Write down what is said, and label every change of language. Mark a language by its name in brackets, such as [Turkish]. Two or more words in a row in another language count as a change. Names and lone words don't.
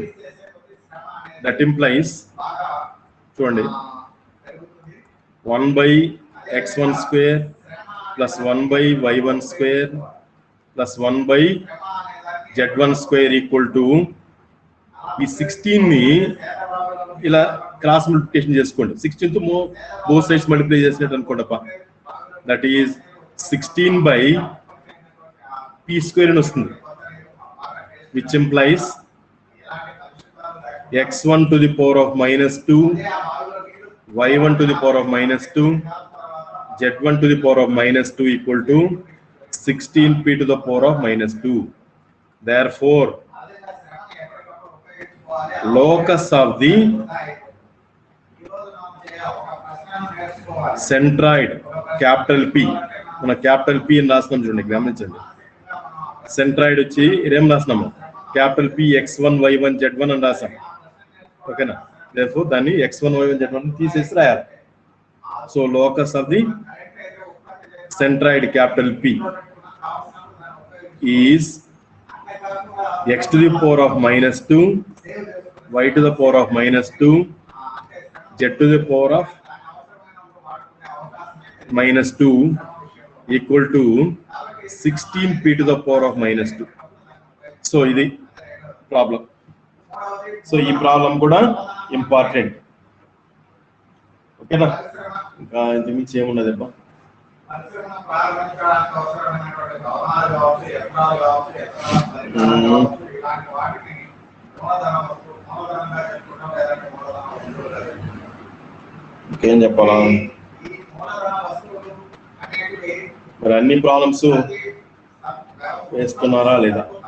[English] That implies చూడండి 1/x1 square plus 1/y1 square plus 1/z1 square equal to [Telugu] ఈ 16 ని ఇలా [English] cross multiplication చేసుకోండి. [Telugu] 16 తో [English] both sides multiply [Telugu] చేసినట్టు అనుకోండప్ప. [English] that is 16/p square [Telugu] అని వస్తుంది, [English] which implies x1 to the power of -2 y1 to the power of -2 z1 to the power of -2 equal to 16p to the power of -2. Therefore locus of the centroid capital P, [Telugu] మన క్యాపిటల్ P అని రాస్తున్నాం చూడండి, గమనించండి. సెంట్రాయిడ్ వచ్చి ఇదేం రాస్తున్నాము, [English] capital P [Telugu] x1 y1 z1 అని రాసాం. ఓకేనా? therefore దాన్ని x1 y1 z1 తీసేసి రాయాలి. [English] So locus of the centroid capital P is x to the power of -2 y to the power of -2 z to the power of -2 equal to 16p to the power of -2. [Telugu] సో ఇది ప్రాబ్లం. సో ఈ ప్రాబ్లం కూడా ఇంపార్టెంట్. ఓకేనా? ఇంకా ఇంతకుమించి ఏమున్నది అబ్బా. ఇంకేం చెప్పాలా మరి, అన్ని ప్రాబ్లమ్స్ వేస్తున్నారా లేదా?